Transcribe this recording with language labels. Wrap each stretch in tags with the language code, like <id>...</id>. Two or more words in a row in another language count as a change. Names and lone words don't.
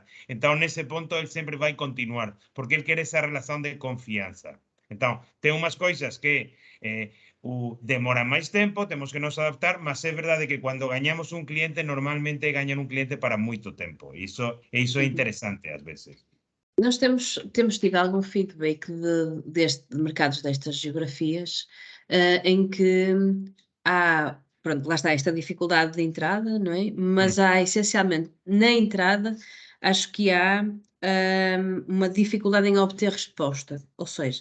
<gl>Entón, nese ponto, ele sempre vai continuar, porque ele quere esa relación de confianza. Entón, ten unhas coisas que demoran máis tempo, temos que nos adaptar, mas é verdade que cando gañamos un cliente, normalmente gañan un cliente para moito tempo. Iso é interesante ás veces.</gl> <pt>Nós temos tido algum feedback de mercados destas geografias em que há, pronto, lá está esta dificuldade de entrada, não é? Mas há essencialmente na entrada, acho que há uma dificuldade em obter resposta, ou seja,</pt>